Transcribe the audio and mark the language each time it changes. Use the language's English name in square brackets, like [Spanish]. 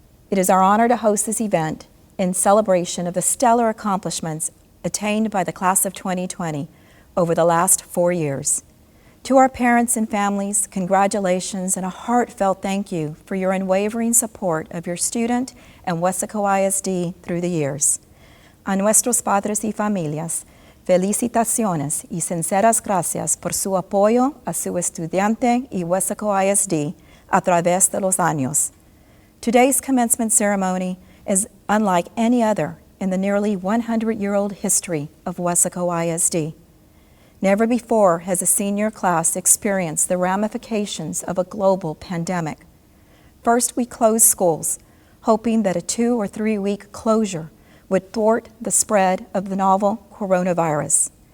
[English] It is our honor to host this event in celebration of the stellar accomplishments attained by the class of 2020 over the last 4 years. To our parents and families, congratulations and a heartfelt thank you for your unwavering support of your student and Weslaco ISD through the years. [Spanish] A nuestros padres y familias, felicitaciones y sinceras gracias por su apoyo a su estudiante y Weslaco ISD a través de los años. [English] Today's commencement ceremony is unlike any other in the nearly 100-year-old history of Weslaco ISD. Never before has a senior class experienced the ramifications of a global pandemic. First, we closed schools, hoping that a 2 or 3 week closure would thwart the spread of the novel coronavirus.